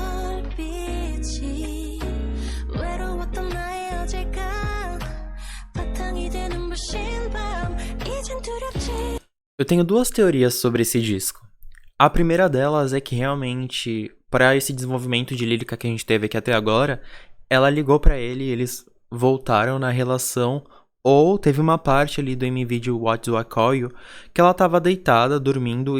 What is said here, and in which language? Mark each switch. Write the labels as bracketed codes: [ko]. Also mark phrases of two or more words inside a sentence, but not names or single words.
[ko] 별빛이 외로웠던 나의 어제가 바탕이 되는 부신 밤 이젠 두렵지. [pt] Eu tenho duas teorias sobre esse disco. A primeira delas é que realmente, para esse desenvolvimento de lírica que a gente teve aqui até agora, ela ligou pra ele e eles voltaram na relação, ou teve uma parte ali do M-Video What Do I Call You que ela tava deitada, dormindo.